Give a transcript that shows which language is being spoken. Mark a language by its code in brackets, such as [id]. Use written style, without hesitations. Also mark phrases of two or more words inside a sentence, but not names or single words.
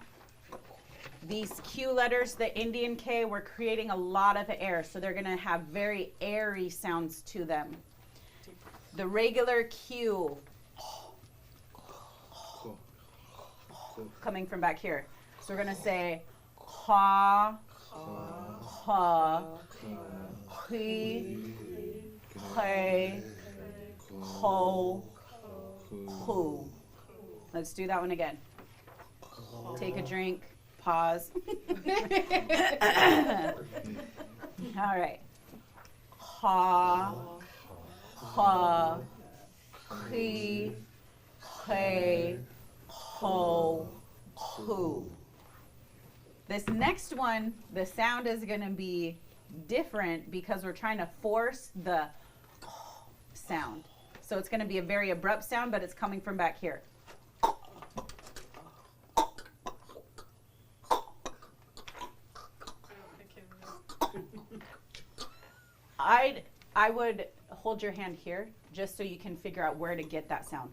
[en] These Q letters, the Indian K, we're creating a lot of air, so they're gonna have very airy sounds to them. The regular Q, coming from back here. So we're gonna say ha, ha, he, hey, ho, who. Let's do that one again. Take a drink, pause. All right. Ha, ha, he, hey, ho, who. This next one, the sound is going to be different because we're trying to force the sound. So it's going to be a very abrupt sound, but it's coming from back here. I would hold your hand here just so you can figure out where to get that sound.